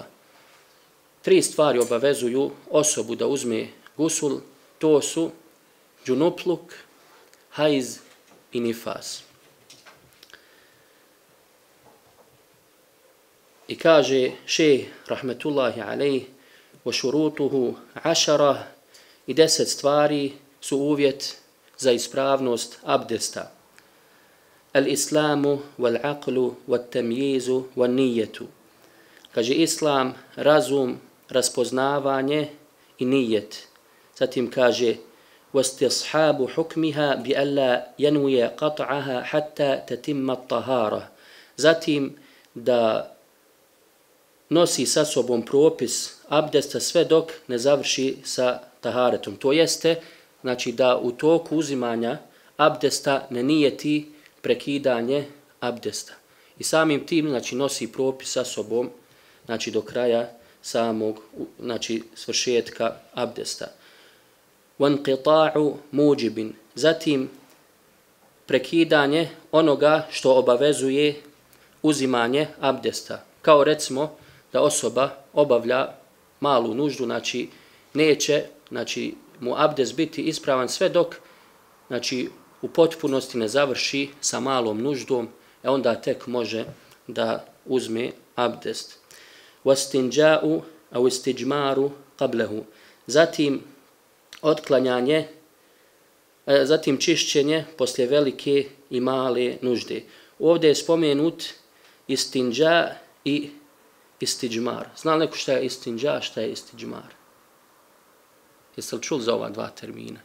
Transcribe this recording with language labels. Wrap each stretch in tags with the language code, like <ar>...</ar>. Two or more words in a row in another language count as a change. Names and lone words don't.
<bs>3 stvari obavezuju osobu da uzme gusul, to su džunupluk, hajz i nifas. I kaže šejh</bs> <ar>رحمة الله عليه, وشروطه</ar> <bs>10, i 10 stvari su uvjet za ispravnost abdesta.</bs> <ar>الإسلام، والعقل، والتمييز, wal-nijetu.</ar> <bs>Kaže islam, razum, raspoznavanje i nijet. Zatim kaže</bs> <ar>وَاسْتِصْحَابُ حُكْمِهَا بِأَلَّا يَنْوِيَ قَطْعَهَا حَتَّى تَتِمَّ الطَّهَارَ.</ar> <bs>Zatim da nosi sa sobom propis abdesta sve dok ne završi sa taharetom. To jeste, znači, da u toku uzimanja abdesta ne nijeti prekidanje abdesta. I samim tim, znači, nosi propis sa sobom, znači, do kraja samog, znači, svršetka abdesta.</bs> <ar>وَانْقِطَاعُ مُوجِبٍ.</ar> <bs>Zatim, prekidanje onoga što obavezuje uzimanje abdesta. Kao recimo da osoba obavlja malu nuždu, znači neće, znači, mu abdest biti ispravan sve dok, znači, u potpunosti ne završi sa malom nuždom, onda tek može da uzme abdest.</bs> <ar>وَاسْتِنْجَاءُ أَوْ اسْتِجْمَارُ قَبْلَهُ.</ar> <bs>Zatim otklanjanje, zatim čišćenje poslije velike i male nužde. Ovdje je spomenut istinđa i istidžmar. Zna li neko šta je istinđa, šta je istidžmar? Jeste li čuli za ova 2 termina?</bs>